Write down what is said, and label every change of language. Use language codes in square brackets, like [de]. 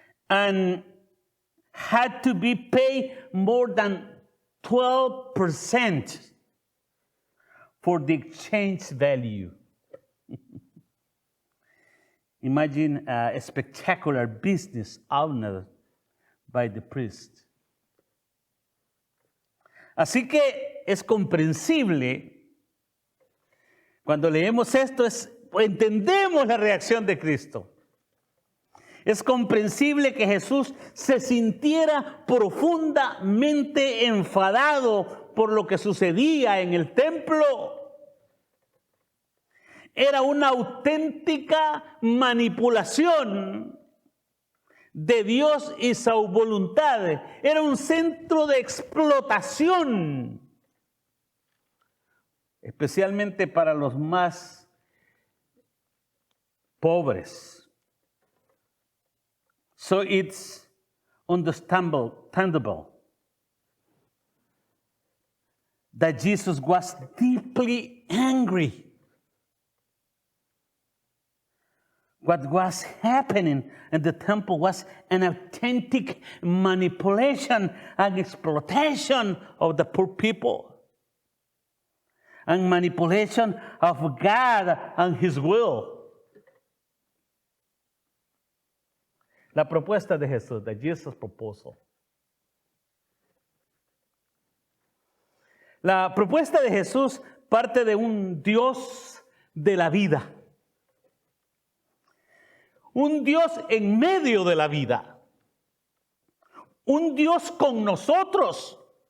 [en] And had to be paid more than 12% for the exchange value. Imagine a spectacular business owned by the priest. [es] Así que es comprensible, cuando leemos esto, entendemos la reacción de Cristo. Es comprensible que Jesús se sintiera profundamente enfadado por lo que sucedía en el templo. Era una auténtica manipulación de Dios y su voluntad. Era un centro de explotación, especialmente para los más pobres. [en] So it's understandable that Jesus was deeply angry. What was happening in the temple was an authentic manipulation and exploitation of the poor people, and manipulation of God and His will. [es] La propuesta de Jesús, de [en] Jesus' proposal. [es] La propuesta de Jesús parte de un Dios de la vida. Un Dios en medio de la vida. Un Dios con nosotros.